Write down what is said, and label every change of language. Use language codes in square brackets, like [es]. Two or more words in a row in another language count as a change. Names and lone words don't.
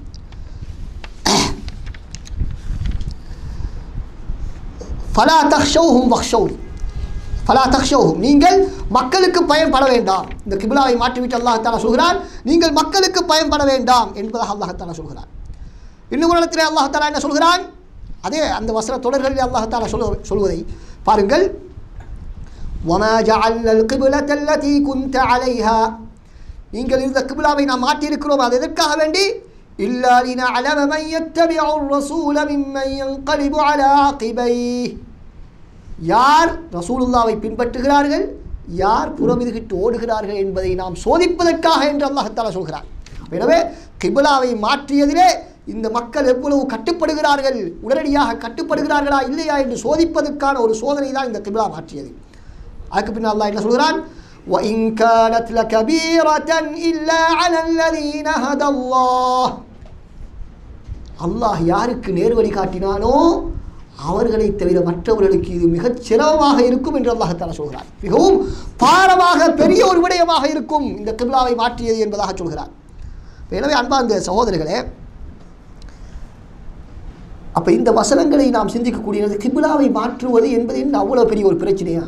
[ar] فلا تخشوهم واخشوني, [ta] நீங்கள் மக்களுக்கு பயன்பட வேண்டாம். இந்த கிபிலாவை மாற்றிவிட்டு அல்லாஹ் தஆலா சொல்கிறான், நீங்கள் மக்களுக்கு பயன்பட வேண்டாம் என்பதாக அல்லாஹ் தஆலா சொல்கிறான். இன்னும் ஒரு இடத்திலே அல்லாஹ் தஆலா என்ன சொல்கிறான்? அதே அந்த வசன தொடர்களில் அல்லாஹ் தஆலா சொல்வதை பாருங்கள். [ar] وَمَا جَعَلْنَا الْقِبْلَةَ الَّتِي كُنْتَ عَلَيْهَا, [ta] நீங்கள் இந்த கிபிலாவை நாம் மாற்றியிருக்கிறோம், அது எதற்காக வேண்டி? [ar] إِلَّا لِنَعْلَمَ مَنْ يَتَّبِعُ الرَّسُولَ مِمَّنْ يَنْقَلِبُ عَلَى عَقِبَيْهِ, [ta] யார் ரசூலுல்லாவை பின்பற்றுகிறார்கள், யார் புறமிதுகிட்டு ஓடுகிறார்கள் என்பதை நாம் சோதிப்பதற்காக என்று அல்லாஹ் தஆலா சொல்கிறார். எனவே கிபிலாவை மாற்றியதிலே இந்த மக்கள் எவ்வளவு கட்டுப்படுகிறார்கள், உடனடியாக கட்டுப்படுகிறார்களா இல்லையா என்று சோதிப்பதற்கான ஒரு சோதனை தான் இந்த கிபிலா மாற்றியது. அதுக்கு பின்னால் அல்லாஹ் என்ன சொல்கிறான்? [ar] وَإِنْ كَانَتْ لَكَبِيرَةً إِلَّا عَلَى الَّذِينَ هَدَى اللَّهُ, [ta] அல்லாஹ் யாருக்கு நேர்வழி காட்டினானோ அவர்களை தவிர மற்றவர்களுக்கு இது மிகச் சிரமமாக இருக்கும் என்று அல்லாஹ் தஆலா சொல்கிறார். மிகவும் பாரமாக பெரிய ஒரு விடயமாக இருக்கும் இந்த கிபிலாவை மாற்றியது என்பதாக சொல்கிறார். எனவே அன்பார்ந்த சகோதரர்களே, அப்போ இந்த வசனங்களை நாம் சிந்திக்கக்கூடியது, கிபிலாவை மாற்றுவது என்பது என்ன அவ்வளோ பெரிய ஒரு பிரச்சனையா?